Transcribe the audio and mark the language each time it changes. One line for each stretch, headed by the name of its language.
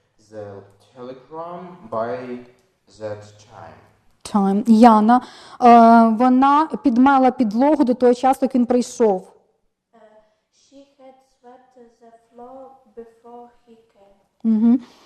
English: the telegram by that time.
Ukrainian: Яна, вона підмела підлогу до того часу, як він прийшов.
English: She had swept the floor before he came.